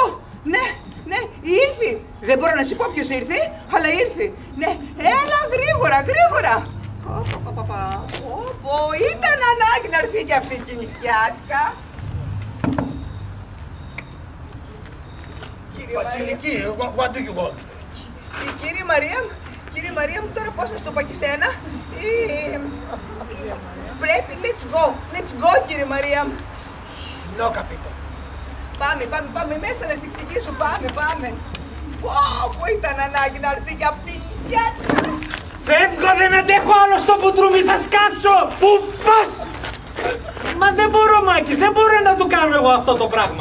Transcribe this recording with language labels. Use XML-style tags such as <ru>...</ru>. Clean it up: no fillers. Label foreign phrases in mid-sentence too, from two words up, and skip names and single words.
<el>Ναι, ήρθε. Δεν μπορώ να σου πω ποιος ήρθε, αλλά ήρθε. Ναι, έλα γρήγορα. Ήταν ανάγκη να έρθει και αυτή η νυχτιάτικα. Βασιλική,</el> <en>what do you want?</en> <el>Κύριε Μαρία μου, τώρα πώς να στο πω και σένα. Πρέπει,</el> <en>let's go,</en> <el>κύριε Μαρία μου.</el> <it>No, capito.</it> <el>Πάμε μέσα να σε εξηγήσω, πάμε. Πω, ήταν ανάγκη να έρθει για αυτή η νυχτιάτικα. Φεύγω, δεν αντέχω άλλο στο πουτρούμι, θα σκάσω! Πού πας! Μα δεν μπορώ, Μάκη, δεν μπορώ να το κάνω εγώ αυτό το πράγμα.</el>